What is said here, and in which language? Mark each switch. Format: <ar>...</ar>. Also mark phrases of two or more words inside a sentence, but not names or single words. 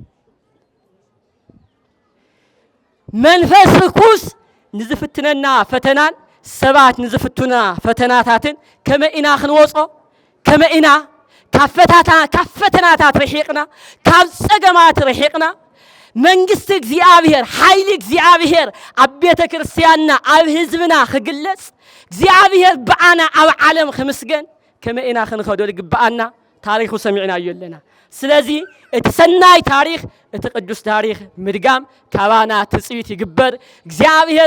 <ti>መንፈስ ርኩስ ንዝፍትነና ፈተናን ሰባት ንዝፍቱና ፈተናታትን ከመኢና ክንወጾ ከመኢና ካብ ፈተናታት ረሒቅና ካብ ጸገማት ረሒቅና መንግስት እግዚአብሔር ኃይል እግዚአብሔር ኣብ ቤተ ክርስቲያንና ኣብ ህዝብና ክግለጽ እግዚአብሔር በአና ኣብ ዓለም ክምስገን ከመኢና ክንኸዶ ልግባአና ታሪኹ ሰሚዕና እየለና ስለዚ እቲ ሰናይ ታሪኽ እቲ ቅዱስ ታሪኽ ምድጋም ካባና ትጽቢት ይግበር እግዚአብሔር</ti>